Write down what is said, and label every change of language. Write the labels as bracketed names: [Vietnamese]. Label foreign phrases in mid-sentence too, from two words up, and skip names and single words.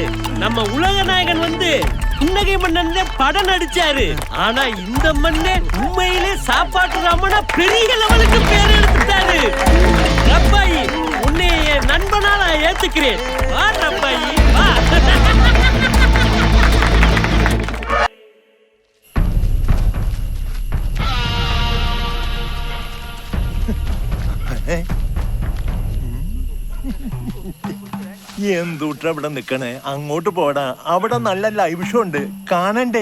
[Tamil] நம்ம உலக நாயகன் வந்து புன்னகை மன்னன் படம் நடிச்சாரு. ஆனா இந்த மண்ணே உண்மையிலே சாப்பாட்டு ராமனா பெரிய லெவலுக்கு பேர் எடுத்துட்டாரு. ரப்பாய், உன்னை என் நண்பனா நான் ஏத்துக்கிறேன். வா ரப்பாய் வா. [Malayalam] എന്തൂട്ട ഇവിടെ നിക്കണേ? അങ്ങോട്ട് പോടാ, അവിടെ നല്ല ലൈവ് ഷോ ഉണ്ട്, കാണണ്ടേ?